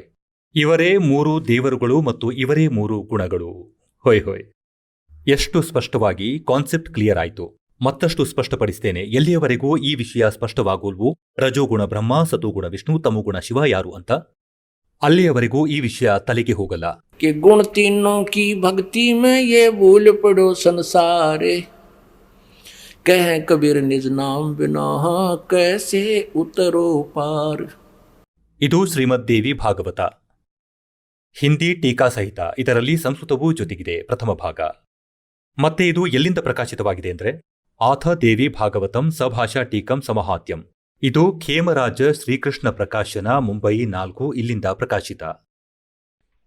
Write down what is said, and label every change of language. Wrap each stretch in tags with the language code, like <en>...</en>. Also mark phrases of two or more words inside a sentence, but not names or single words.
<kn>ಇವರೇ 3 ದೇವರುಗಳು ಮತ್ತು ಇವರೇ 3 ಗುಣಗಳು. ಹೊಯ್ ಹೊಯ್, ಎಷ್ಟು ಸ್ಪಷ್ಟವಾಗಿ</kn> <en>concept clear</en> <kn>ಆಯಿತು. ಮತ್ತಷ್ಟು ಸ್ಪಷ್ಟಪಡಿಸ್ತೇನೆ. ಎಲ್ಲಿಯವರೆಗೂ ಈ ವಿಷಯ ಸ್ಪಷ್ಟವಾಗುವುದು ರಜೋಗುಣ ಬ್ರಹ್ಮ, ಸತೋಗುಣ ವಿಷ್ಣು, ತಮೋಗುಣ ಶಿವ ಯಾರು ಅಂತ, ಅಲ್ಲಿಯವರೆಗೂ ಈ ವಿಷಯ ತಲೆಗೆ ಹೋಗಲ್ಲ.</kn> <hi>कि गुण तीनों की भक्ति में ये भूल पड़ो संसारे. कह कबीर निज नाम बिना कैसे उतरो पार.</hi> <kn>ಇದು ಶ್ರೀಮದ್ ದೇವಿ ಭಾಗವತ, ಹಿಂದಿ ಟೀಕಾ ಸಹಿತ. ಇದರಲ್ಲಿ ಸಂಸ್ಕೃತವೂ ಜೊತೆಗಿದೆ, ಪ್ರಥಮ ಭಾಗ. ಮತ್ತೆ ಇದು ಎಲ್ಲಿಂದ ಪ್ರಕಾಶಿತವಾಗಿದೆ ಅಂದ್ರೆ,</kn> <sa>अथ देवी भागवतं सभाषा टीकं समहात्म्यं.</sa> <kn>ಇದು ಖೇಮರಾಜ ಶ್ರೀಕೃಷ್ಣ ಪ್ರಕಾಶನ, ಮುಂಬೈ 4, ಇಲ್ಲಿಂದ ಪ್ರಕಾಶಿತ.</kn>